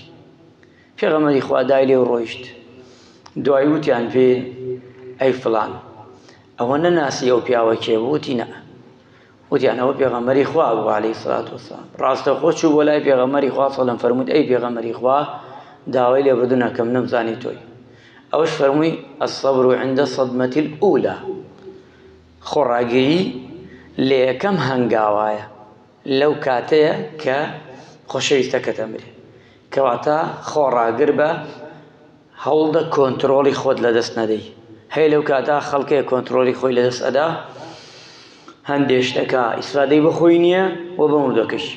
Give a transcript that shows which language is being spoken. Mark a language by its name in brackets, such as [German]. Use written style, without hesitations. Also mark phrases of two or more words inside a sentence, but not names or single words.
[Central Kurdish] پێغەمبەری خوا دای لێ ڕۆیشت. دوای وتیان پێ ئەی فڵان ئەوە نەناسی ئەو پیاوە کێ بوو؟ وتی نە. وتیان ئەوە پێغەمبەری خوا بوو [Arabic] عەلەیهی سەڵاتو وەسەلام. [Central Kurdish] ڕاستەوخۆ چوو بۆ لای پێغەمبەری خوا سەڵەم فەرمووی ئەی پێغەمبەری خوا داوای لێبوردن ئەکەم نەمزانی تۆی. ئەوەش فەرمووی [Arabic] الصەبر عند الصەدمة الأولى، [Central Kurdish] خۆڕاگیری لە یەکەم هەنگاوایە، لەو کاتەیە کە خۆشەویستەکەت ئەمرێ. کەواتە خۆڕاگر بە هەوڵدە کۆنتڕۆڵی خۆت لەدەست نەدەی. هەیە لەو کاتە خەڵکێک کۆنتڕۆڵی خۆی لەدەست ئەدا، هەندێک شتەکە ئیسفادەی بەخۆی نییە و بە مردووەکەشی.